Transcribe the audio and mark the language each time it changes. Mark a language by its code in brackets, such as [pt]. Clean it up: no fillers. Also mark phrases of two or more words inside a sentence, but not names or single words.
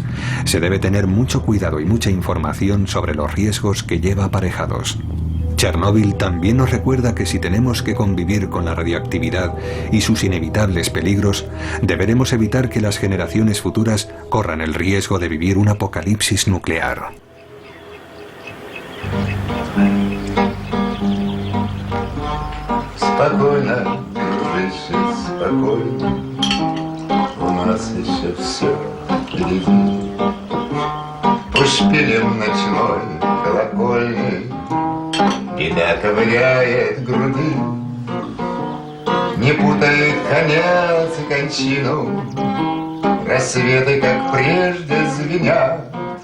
[es] Se debe tener mucho cuidado y mucha información sobre los riesgos que lleva aparejados. Chernóbil también nos recuerda que si tenemos que convivir con la radioactividad y sus inevitables peligros, deberemos evitar que las generaciones futuras corran el riesgo de vivir un apocalipsis nuclear. [ru] Спокойно, дружище, спокойно, у нас еще все впереди. Пусть шпилем ночной колокольный беда ковыряет груди, не путай конец и кончину, рассветы, как прежде, звенят.